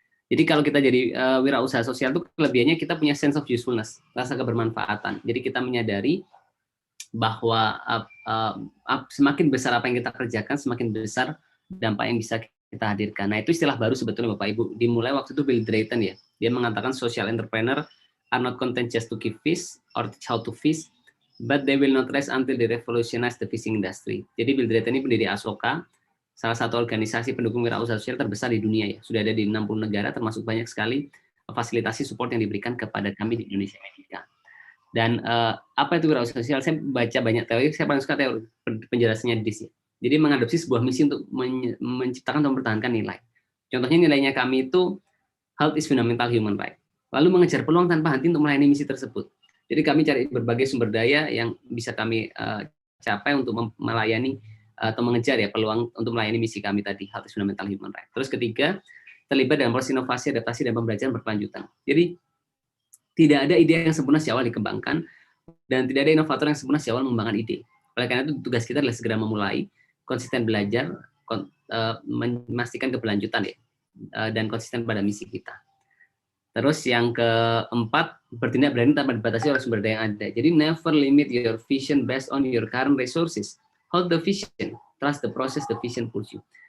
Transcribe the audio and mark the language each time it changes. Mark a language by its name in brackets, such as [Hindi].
[Indonesian] Jadi kalau kita jadi wirausaha sosial itu kelebihannya kita punya sense of usefulness, rasa kebermanfaatan. Jadi kita menyadari bahwa semakin besar apa yang kita kerjakan, semakin besar dampak yang bisa kita hadirkan. Nah, itu istilah baru sebetulnya Bapak Ibu. Dimulai waktu itu Bill Drayton ya. [English] Dia mengatakan social entrepreneur are not content just to keep fish or teach how to fish, but they will not rest until they revolutionize the fishing industry. [Indonesian] Jadi Bill Drayton ini pendiri Asoka, salah satu organisasi pendukung wirausaha sosial terbesar di dunia ya. Sudah ada di 60 negara, termasuk banyak sekali fasilitasi support yang diberikan kepada kami di Indonesia Medica. Dan apa itu wirausaha sosial? Saya baca banyak teori, saya paling suka teori penjelasannya di sini. Jadi mengadopsi sebuah misi untuk menciptakan atau mempertahankan nilai. Contohnya nilainya kami itu health is fundamental human right. Lalu mengejar peluang tanpa henti untuk melayani misi tersebut. Jadi kami cari berbagai sumber daya yang bisa kami capai untuk melayani atau mengejar ya peluang untuk melayani misi kami tadi, Health is Fundamental Human Right. Terus ketiga, terlibat dalam proses inovasi, adaptasi, dan pembelajaran berkelanjutan. Jadi tidak ada ide yang sempurna sejak awal dikembangkan, dan tidak ada inovator yang sempurna sejak awal mengembangkan ide. Oleh karena itu tugas kita adalah segera memulai, konsisten belajar, memastikan keberlanjutan ya, dan konsisten pada misi kita. Terus yang keempat, bertindak berani tanpa dibatasi oleh sumber daya yang ada. [English] Jadi never limit your vision based on your current resources. Hold the vision, trust the process, the vision push you.